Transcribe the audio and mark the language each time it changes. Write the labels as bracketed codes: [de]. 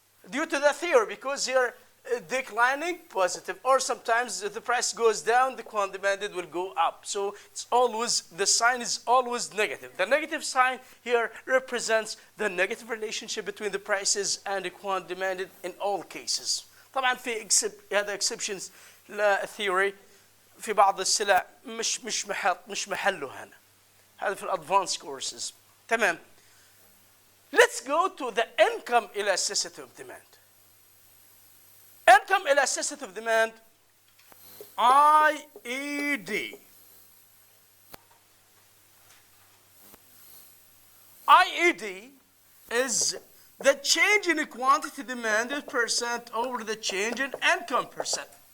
[en] Due to the theory, because you're declining positive, or sometimes if the price goes down, the quantity demanded will go up. So it's always, the sign is always negative. The negative sign here represents the negative relationship between the prices and the quantity demanded in all cases. [ar] طبعا في هذا exceptions للثيوري في بعض السلع مش محله هنا. هذا في الادفانس courses. تمام. [en] Let's go to the income elasticity of demand. Income elasticity of demand, IED. IED is the change in quantity demanded percent over the change in income percent.